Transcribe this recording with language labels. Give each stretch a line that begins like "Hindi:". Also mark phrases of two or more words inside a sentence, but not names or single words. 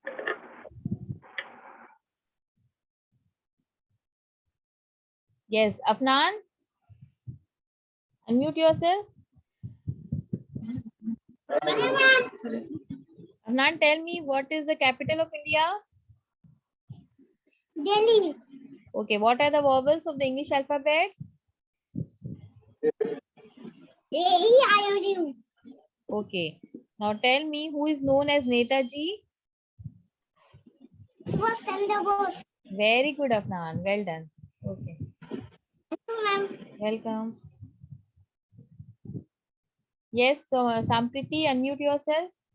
English: Yes, Afnan, unmute yourself. Afnan, tell me what is the capital of India? Delhi. Okay, what are the vowels of the English alphabets? A-E-I-O-U. Okay. Now tell me who is known as Netaji? Subhash Chandra Bose. Very good, Afnan. Well done. Okay. Ma'am. Welcome. Yes, so Sampriti, unmute yourself.